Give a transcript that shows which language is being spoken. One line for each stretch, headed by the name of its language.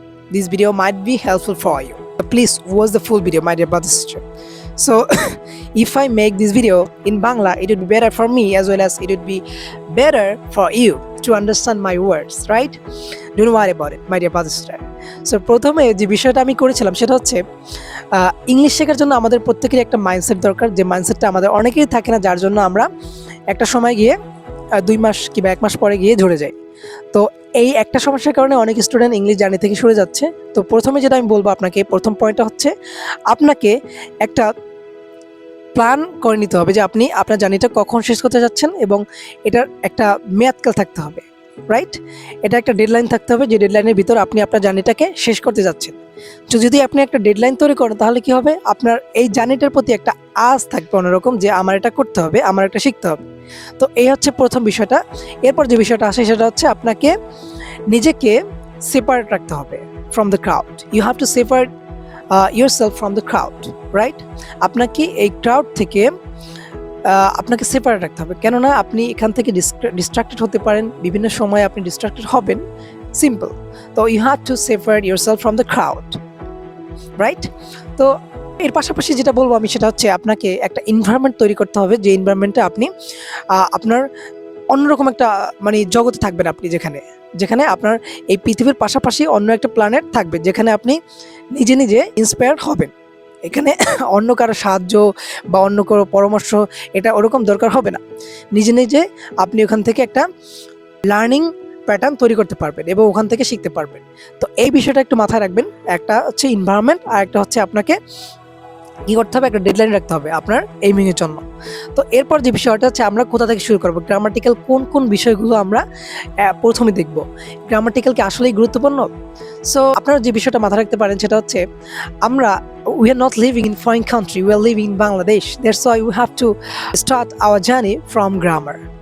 English: This video might be helpful for you. Please watch the full video, my dear brother sister. So if I make this video in Bangla, it would be better for me as well as it would be better for you to understand my words, right? Don't worry about it, my dear brother sister.
Bangla: So প্রথমে যে বিষয়টা আমি করেছিলাম সেটা হচ্ছে English শেখার জন্য আমাদের প্রত্যেকেরই একটা মাইন্ডসেট দরকার, যে মাইন্ডসেটটা আমাদের অনেকেরই থাকে না, যার জন্য আমরা একটা সময় গিয়ে 2 মাস কিংবা 1 মাস পরে গিয়ে ঝরে যাই। তো এই একটা সমস্যার কারণে অনেক স্টুডেন্ট ইংলিশ জার্নি থেকে সরে যাচ্ছে। তো প্রথমে যেটা আমি বলবো আপনাকে, প্রথম পয়েন্টটা হচ্ছে আপনাকে একটা প্ল্যান করে নিতে হবে যে আপনি আপনার জার্নিটা কখন শেষ করতে যাচ্ছেন, এবং এটার একটা মেয়াদকাল থাকতে হবে, রাইট? এটা একটা ডেডলাইন থাকতে হবে, যে ডেডলাইনের ভিতর আপনি আপনার জার্নিটাকে শেষ করতে যাচ্ছেন। তো যদি আপনি একটা ডেডলাইন তৈরি করেন, তাহলে কি হবে, আপনার এই জার্নিটার প্রতি একটা আজ থাকবে অন্যরকম, যে আমার এটা করতে হবে, আমার এটা শিখতে হবে। তো এই হচ্ছে প্রথম বিষয়টা। এরপর যে বিষয়টা আসে সেটা হচ্ছে আপনাকে নিজেকে সেপারেট রাখতে হবে
English: From the crowd. You have to separate yourself from the crowd, right?
Bangla: আপনাকে এই ক্রাউড থেকে আপনাকে সেপারেট রাখতে হবে, কেননা আপনি এখান থেকে ডিস্ট্রাক্টেড হতে পারেন, বিভিন্ন সময় আপনি ডিস্ট্রাক্টেড হবেন, সিম্পল।
English: তো you have to separate yourself from the crowd, right?
Bangla: তো এর পাশাপাশি যেটা বলবো আমি সেটা হচ্ছে আপনাকে একটা এনভায়রনমেন্ট তৈরি করতে হবে, যে এনভায়রনমেন্টে আপনি আপনার অন্যরকম একটা জগতে থাকবেন, আপনি যেখানে আপনার এই পৃথিবীর পাশাপাশি অন্য একটা প্ল্যানেট থাকবে, যেখানে আপনি নিজে নিজে ইন্সপায়ার হবেন। এখানে অন্য কারো সাহায্য বা অন্য কারো পরামর্শ এটা ওরকম দরকার হবে না। নিজে নিজে আপনি ওখান থেকে একটা লার্নিং প্যাটার্ন তৈরি করতে পারবেন এবং ওখান থেকে শিখতে পারবেন। তো এই বিষয়টা একটু মাথায় রাখবেন। একটা হচ্ছে এনভায়রনমেন্ট, আর একটা হচ্ছে আপনাকে কী করতে হবে, একটা ডেডলাইন রাখতে হবে আপনার এইমিংয়ের জন্য। তো এরপর যে বিষয়টা হচ্ছে আমরা কোথা থেকে শুরু করবো, গ্রামাটিক্যাল কোন বিষয়গুলো আমরা প্রথমে দেখব। গ্রামাটিক্যাল কি আসলেই গুরুত্বপূর্ণ?
English: so
Bangla: আপনারা যে বিষয়টা মাথায় রাখতে পারেন সেটা হচ্ছে
English: we are not living in foreign country, we are living in Bangladesh. That's why we have to start our journey from grammar.